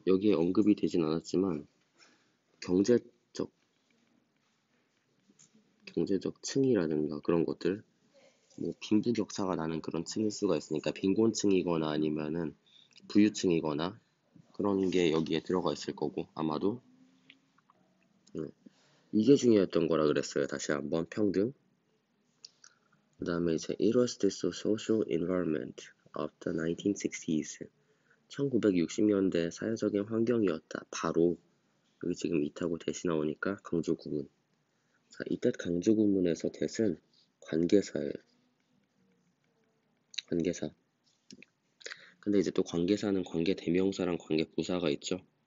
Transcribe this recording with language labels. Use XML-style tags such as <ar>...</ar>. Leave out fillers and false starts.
<ko>여기에 언급이 되진 않았지만 경제적 층이라든가 그런 것들 뭐 빈부격차가 나는 그런 층일 수가 있으니까 빈곤층이거나 아니면은 부유층이거나 그런 게 여기에 들어가 있을 거고 아마도 이게 중요했던 거라 그랬어요. 다시 한번 평등. 그 다음에 이제</ko> <en>It was the social environment of the 1960s.</en> <ko>1960년대 사회적인 환경이었다. 바로 여기 지금 it하고 that이 나오니까 강조 구문. 자, 이때 강조 구문에서 that은 관계사예요. 관계사. 근데 이제 또 관계사는 관계 대명사랑 관계 부사가 있죠.</ko>